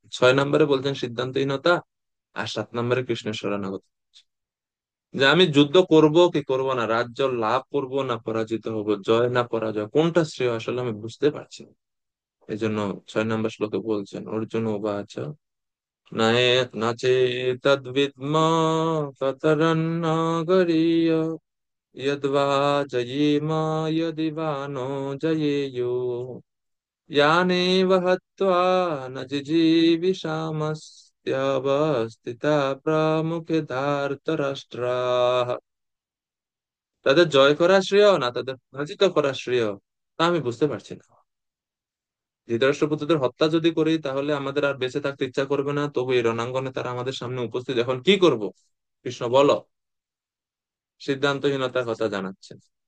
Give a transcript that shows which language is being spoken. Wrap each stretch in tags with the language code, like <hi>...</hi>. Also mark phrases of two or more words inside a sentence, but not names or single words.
<bn>6 নাম্বারে বলছেন সিদ্ধান্তহীনতা, আর 7 নাম্বারে কৃষ্ণের শরণাগতি, যে আমি যুদ্ধ করব কি করব না, রাজ্য লাভ করব না পরাজিত হব, জয় না পরাজয়, কোনটা শ্রেয় আসলে আমি বুঝতে পারছি না। এই জন্য 6 নাম্বার শ্লোকে বলছেন</bn> <sa>অর্জুন উবাচ নায়ে নাচে তদ্বিদ্ম কতরন্নগরীয় यद्वा जयेम यदि वा नो जयेयु यानेव हत्वा न जिजीविषामस्त्यवस्थिता प्रमुखे धार्तराष्ट्राः।</sa> <bn>তাদের জয় করা শ্রেয় না তাদের পরাজিত করা শ্রেয়, তা আমি বুঝতে পারছি না। ধৃতরাষ্ট্রপুত্রদের হত্যা যদি করি তাহলে আমাদের আর বেঁচে থাকতে ইচ্ছা করবে না, তবু এই রণাঙ্গনে তারা আমাদের সামনে উপস্থিত, এখন কি করব? কৃষ্ণ বলো। সিদ্ধান্তহীনতার কথা জানাচ্ছেন।</bn>